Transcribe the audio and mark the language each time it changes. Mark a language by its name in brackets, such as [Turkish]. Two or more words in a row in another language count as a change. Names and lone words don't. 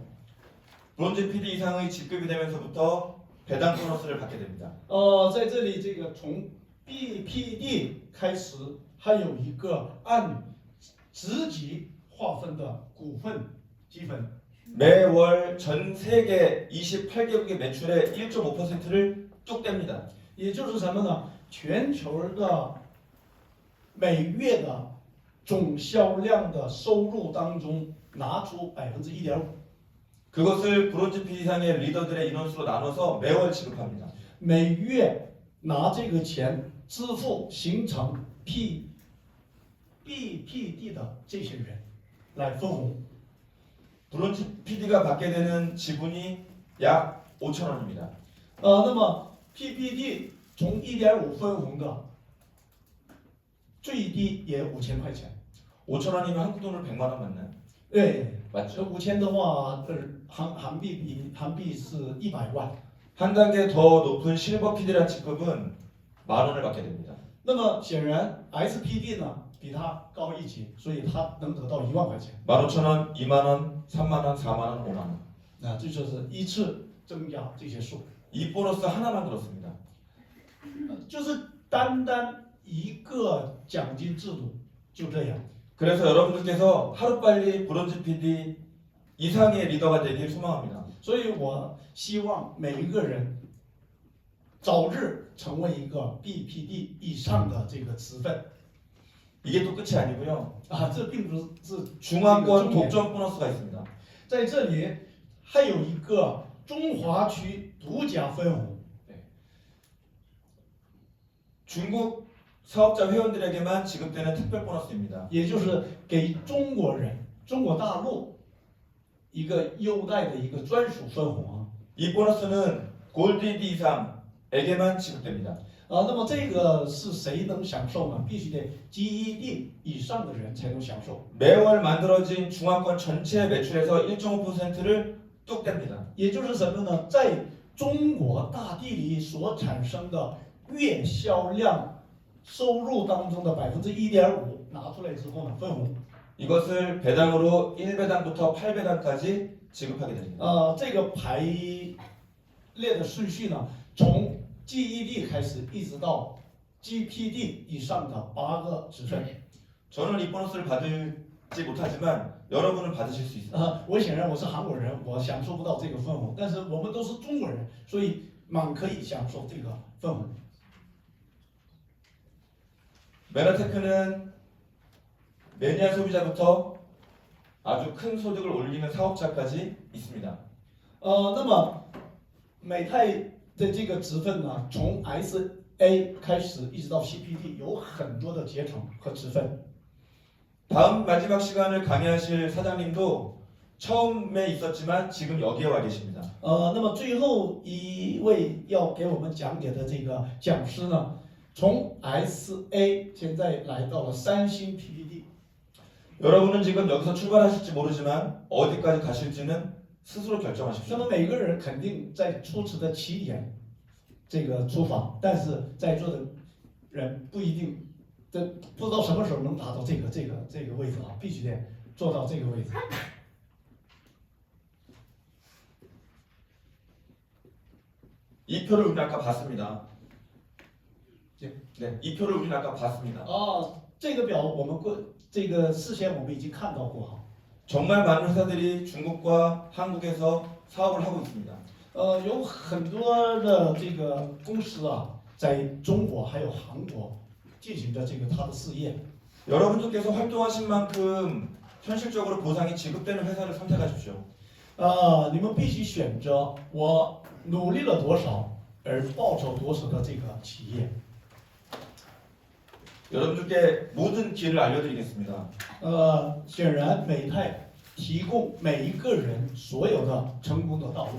[Korean] 브론즈 PD 이상의 직급이 되면서부터 배당 보너스를 받게 됩니다. [Chinese] 在这里这个从 BPD 开始，还有一个按职级划分的股份积分。 [Korean] 매월 전 세계 28개국의 매출의 1.5%를 뚝 뗍니다. [Chinese] 也就是什么呢？全球的每月的总销量的收入当中拿出1.5%， [Korean] 그것을 브론즈 PD 이상의 리더들의 인원수로 나눠서 매월 지급합니다. [Chinese] 每月拿这个钱支付形成 BPD 的这些人来分红。 [Korean] 브론즈 PD가 받게 되는 지분이 약 5천 원입니다. [Chinese] 那么 PPD 从1.5分红的最低也5000块钱。 [Korean] 5천 원이면 한국 돈으로 100만 원 맞나요? [Chinese] 对， [Korean] 맞죠? [Chinese] 5000的话，韩币是100万。 [Korean] 한 단계 더 높은 실버 PD란 직급은 10,000원을 받게 됩니다. [Chinese] 那么显然 SPD 呢比它高一级，所以它能得到1万块钱。 [Korean] 15,000원, 2만 원, 3만 원, 4만 원, 5만 원. [Chinese] 这就是依次增加这些数， [Korean] 이 보너스 하나만 들었습니다. [Chinese] 就是单单一个奖金制度就这样。 [Korean] 그래서 여러분들께서 하루빨리 브론즈 PD 이상의 리더가 되길 소망합니다. [Chinese] 所以我希望每一个人早日成为一个 BPD 以上的这个职分。 [Korean] 이게 또 끝이 아니고요. [Chinese] 这并不是 [Korean] 중화권 독점 보너스가 있습니다. [Chinese] 在这里还有一个中华区独家分红。 [Korean] 중국 사업자 회원들에게만 지급되는 특별 보너스입니다. [Chinese] 也就是给中国人、中国大陆一个优待的一个专属分红啊。 [Korean] 이 보너스는 골드 D 이상에게만 지급됩니다. [Chinese] 那么这个是谁能享受呢？必须得 GED 以上的人才能享受。 [Korean] 매월 만들어진 중화권 전체 매출에서 1.5%를 뚝 뗍니다. [Chinese] 也就是什么呢？在中国大地里所产生的月销量收入当中的1.5%拿出来之后呢，分红。 [Korean] 이것을 배당으로 1배당부터 8배당까지 지급하게 됩니다. [Chinese] 这个排列的顺序呢，从 GED 开始，一直到 GPD 以上的8个职分。 [Korean] 저는 이 보너스를 받지 못하지만 여러분은 받으실 수 있습니다. [Chinese] 我显然我是韩国人，我享受不到这个分红，但是我们都是中国人，所以满可以享受这个分红。 [Korean] 메라테크는 매니아 소비자부터 아주 큰 소득을 올리는 사업자까지 있습니다. [Chinese] 那么美泰的这个职分呢，从 SA 开始一直到 CPD 有很多的阶层和职分。 [Korean] 다음 마지막 시간을 강의하실 사장님도 처음에 있었지만 지금 여기에 와 계십니다. [Chinese] 那么最后一位要给我们讲解的这个讲师呢，从 SA 现在来到了三星 PPD。 [Korean] 여러분은 지금 여기서 출발하실지 모르지만 어디까지 가실지는 스스로 [Chinese] 那 [Korean] 결정하십시오. [Chinese] 么每个人肯定在初始的起点这个出发，但是在座的人不一定，不知道什么时候能达到这个位置啊，必须得做到这个位置。 [Korean] 이 표를 우리는 아까 봤습니다. 예. 네, 이 표를 우리는 아까 봤습니다. [Chinese] 这个表我们事先我们已经看到过哈。 [Korean] 정말 많은 회사들이 중국과 한국에서 사업을 하고 있습니다. [Chinese] 有很多的这个公司啊， 在中国还有韩国进行着这个他的事业。 [Korean] 여러분들께서 활동하신 만큼 현실적으로 보상이 지급되는 회사를 선택하십시오. [Chinese] 你们必须选择我努力了多少而报酬多少的这个企业。 [Korean] 여러분들께 모든 길을 알려드리겠습니다. [Chinese] 显然美泰提供每一个人所有的成功的道路，